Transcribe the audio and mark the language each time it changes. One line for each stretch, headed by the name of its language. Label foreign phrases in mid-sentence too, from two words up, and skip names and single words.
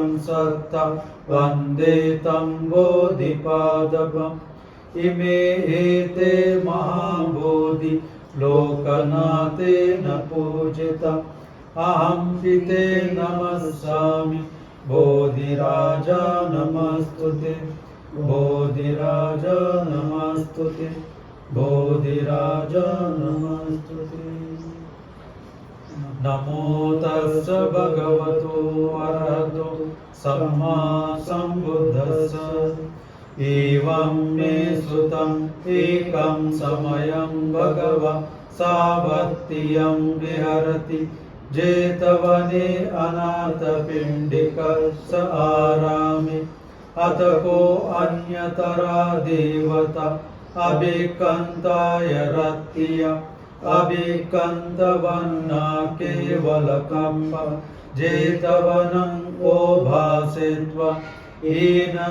Pali: सत्तं वन्दे तं बोधिपादपम् इमे एते महाबोधि लोकनाथेन पूजितम् अहं पिते नमस्सामि बोधिराजा नमस्तुते बोधिराजा नमस्तुते बोधिराजा नमस्तुते नमो तस्य भगवतो अरहतो सम्मा सम्बुद्धस्स एवं मे सुतम् एकं समयं भगवन् सावत्तियं विहरति जेतवने अनाथपिण्डिकस्य आरामे अथ को अन्यतरा देवता अभिकन्ताय रत्या अभिकन्तवन्ना केवलकम्प जेतवनं को भासित्वा येन